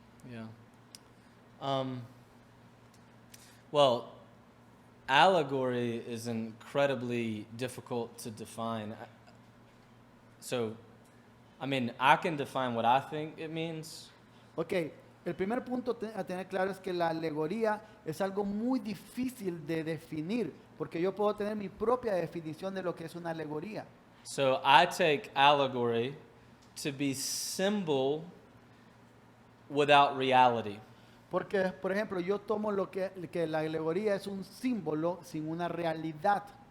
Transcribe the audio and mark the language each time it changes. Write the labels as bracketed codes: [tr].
[en] Yeah. Well, allegory is incredibly difficult to define. So, I mean, I can define what I think it means, [es] Ok, el primer punto a tener claro es que la alegoría es algo muy difícil de definir, porque yo puedo tener mi propia definición de lo que es una alegoría. [en] So I take allegory to be symbol without reality. [es] Porque, por ejemplo, yo tomo lo que la alegoría es un símbolo sin una realidad.